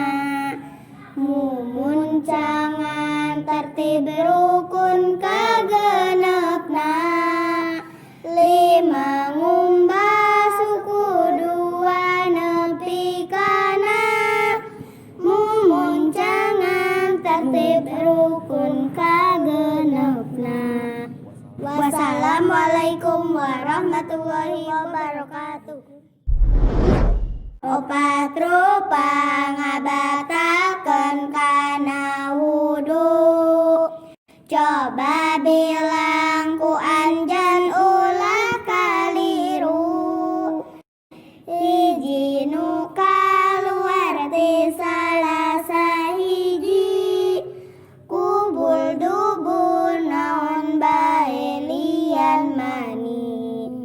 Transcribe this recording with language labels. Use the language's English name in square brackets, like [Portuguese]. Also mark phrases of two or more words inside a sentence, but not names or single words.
[Sundanese] Mumuncangan tertib rukun kagenepna. 5 ngumbah suku 2 nepi kana. Mumuncangan tertib rukun kagenepna. [Arabic] Wassalamualaikum warahmatullahi wabarakatuh. [Sundanese] 4 rupa ngabatakeun kana wudu. Coba bilang ku anjeun ulah kaliru. Hiji nu kaluar ti salah sahiji, kubul dubur naon bae lian mani.